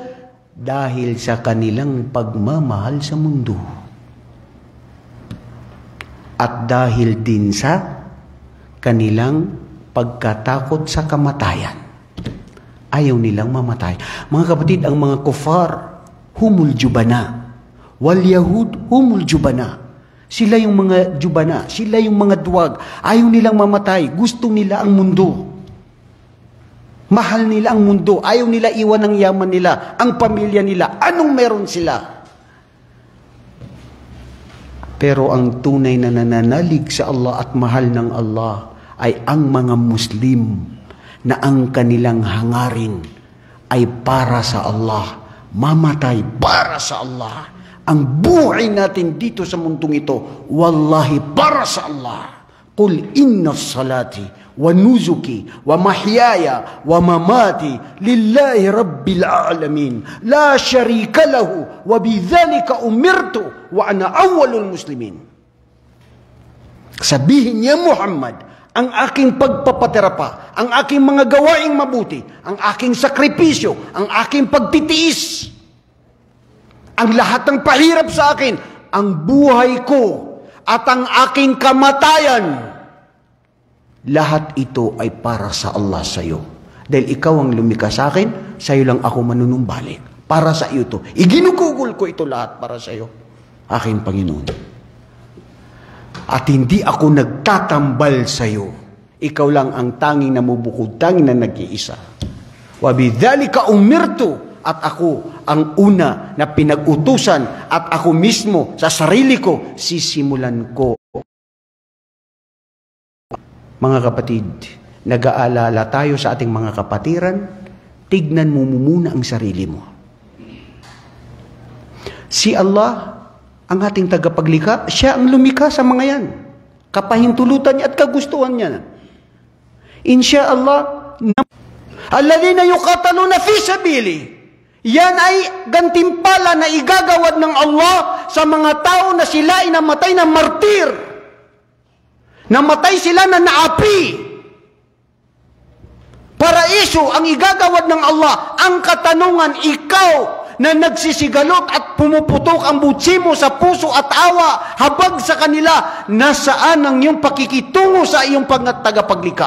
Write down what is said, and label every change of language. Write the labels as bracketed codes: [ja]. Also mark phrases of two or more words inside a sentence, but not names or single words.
[tl] Dahil sa kanilang pagmamahal sa mundo. At dahil din sa kanilang pagkatakot sa kamatayan. Ayaw nilang mamatay. Mga kapatid, ang mga kufar, [ar] هم الجبناء. واليهود هم الجبناء. [tl] Sila yung mga jubana. Sila yung mga duwag. Ayaw nilang mamatay. Gusto nila ang mundo. Mahal nila ang mundo. Ayaw nila iwan ang yaman nila, ang pamilya nila. Anong meron sila? Pero ang tunay na nananalig sa Allah at mahal ng Allah ay ang mga Muslim na ang kanilang hangarin ay para sa Allah. Mamatay para sa Allah. Ang buhay natin dito sa mundong ito, wallahi para sa Allah. [ar] قل إن صلاتي ونسكي ومحياي ومماتي لله رب العالمين لا شريك له وبذلك أمرت وأنا أول المسلمين. [tl] Sabihin niya, Muhammad, ang aking pagpapaterapa, ang aking mga gawaing mabuti, ang aking sakripisyo, ang aking pagtitiis, ang lahat ng pahirap sa akin, ang buhay ko at ang aking kamatayan, lahat ito ay para sa Allah sa iyo. Dahil ikaw ang lumikha sa akin, sa iyo lang ako manunumbalik. Para sa iyo ito. Iginugugol ko ito lahat para sa iyo, aking Panginoon. At hindi ako nagtatambal sa iyo. Ikaw lang ang tanging namubukod, tanging na nag-iisa. [ar] وبذلك أمرت, [tl] at ako ang una na pinag-utusan, at ako mismo sa sarili ko sisimulan ko. Mga kapatid, nag-aalala tayo sa ating mga kapatiran, tignan mo muna ang sarili mo. Si Allah, ang ating tagapaglikha, siya ang lumikha sa mga yan. Kapahintulutan niya at kagustuhan niya. Insyaallah, [ar] الذين يقاتلون في سبيلي. [tl] Yan ay gantimpala na igagawad ng Allah sa mga tao na sila ay namatay na martir. Namatay sila na naapi. Paraiso ang igagawad ng Allah. Ang katanungan, ikaw na nagsisigalot at pumuputok ang butsi mo sa puso at awa, habag sa kanila, nasaan ang iyong pakikitungo sa iyong tagapaglikha?